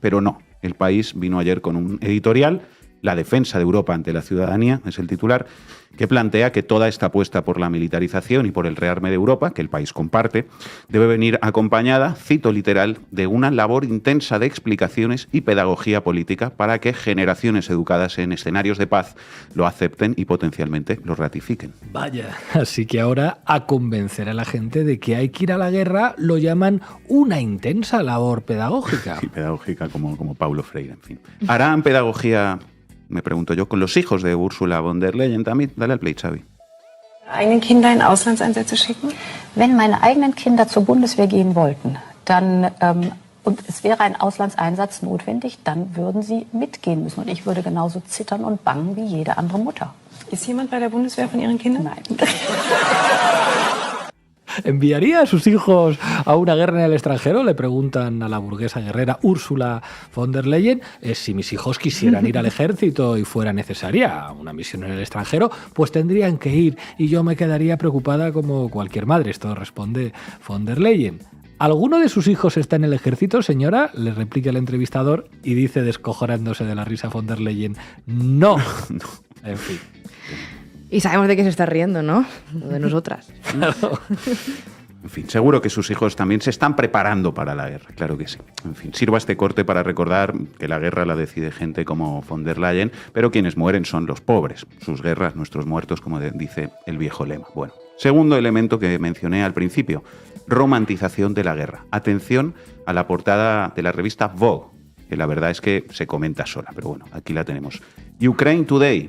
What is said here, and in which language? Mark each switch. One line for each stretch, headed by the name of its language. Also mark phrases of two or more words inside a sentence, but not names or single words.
Spanish: Pero no, el País vino ayer con un editorial, la defensa de Europa ante la ciudadanía, es el titular, que plantea que toda esta apuesta por la militarización y por el rearme de Europa, que el País comparte, debe venir acompañada, cito literal, de una labor intensa de explicaciones y pedagogía política para que generaciones educadas en escenarios de paz lo acepten y potencialmente lo ratifiquen. Vaya, así que ahora a convencer a la gente de que hay que ir a la guerra lo llaman una intensa labor pedagógica. Sí, pedagógica como Paulo Freire, en fin. ¿Harán pedagogía, me pregunto yo, con los hijos de Ursula von der Leyen también? Dale al play, Xavi.
German: Eigenen Kinder in Auslandseinsätze schicken? Wenn meine eigenen Kinder zur Bundeswehr gehen wollten, dann und es wäre ein Auslandseinsatz notwendig, dann würden sie mitgehen müssen. Und ich würde genauso zittern und bangen wie jede andere Mutter. Ist jemand bei der Bundeswehr von Ihren Kindern? Nein.
Spanish: ¿Enviaría a sus hijos a una guerra en el extranjero? Le preguntan a la burguesa guerrera Ursula von der Leyen. Si mis hijos quisieran ir al ejército y fuera necesaria una misión en el extranjero, pues tendrían que ir y yo me quedaría preocupada como cualquier madre. Esto responde von der Leyen. ¿Alguno de sus hijos está en el ejército, señora?, le replica el entrevistador y dice, descojonándose de la risa von der Leyen, no. En fin. Y sabemos de qué se está riendo, ¿no? De nosotras. Claro. En fin, seguro que sus hijos también se están preparando para la guerra, claro que sí. En fin, sirva este corte para recordar que la guerra la decide gente como von der Leyen, pero quienes mueren son los pobres. Sus guerras, nuestros muertos, como dice el viejo lema. Bueno, segundo elemento que mencioné al principio, romantización de la guerra. Atención a la portada de la revista Vogue, que la verdad es que se comenta sola, pero bueno, aquí la tenemos. Ukraine Today.